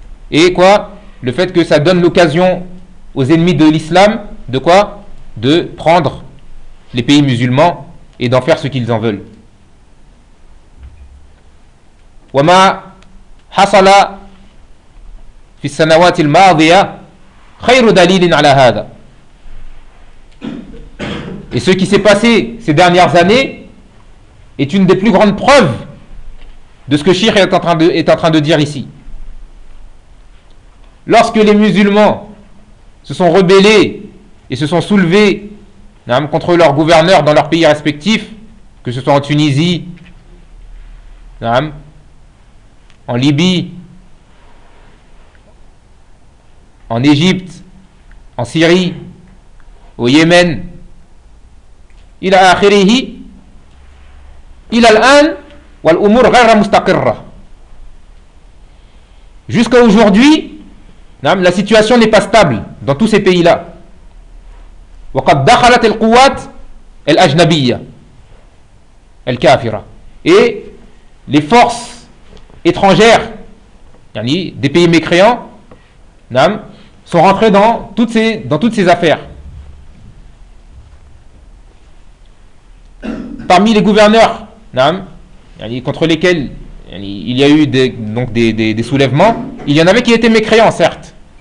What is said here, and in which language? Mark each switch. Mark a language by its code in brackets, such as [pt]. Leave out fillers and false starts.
[fr] et quoi, le fait que ça donne l'occasion aux ennemis de l'islam de quoi, de prendre les pays musulmans et d'en faire ce qu'ils en veulent. [ar] وما حصل في السنوات الماضية خير دليل على هذا. [fr] Et ce qui s'est passé ces dernières années est une des plus grandes preuves de ce que Cheikh est en train de dire ici. Lorsque les musulmans se sont rebellés et se sont soulevés contre leurs gouverneurs dans leurs pays respectifs, que ce soit en Tunisie, en Libye, en Égypte, en Syrie, au Yémen, [ar] il a akhirihi, il a l'an, wal umur ghayra mustaqirra. [fr] Jusqu'à aujourd'hui, la situation n'est pas stable dans tous ces pays-là. [ar] وقد دخلت القوات الأجنبية الكافرة. [fr] Et les forces étrangères, yani des pays mécréants, sont rentrées dans toutes ces affaires. Parmi les gouverneurs, contre lesquels il y a eu des soulèvements, il y en avait qui étaient mécréants, certes.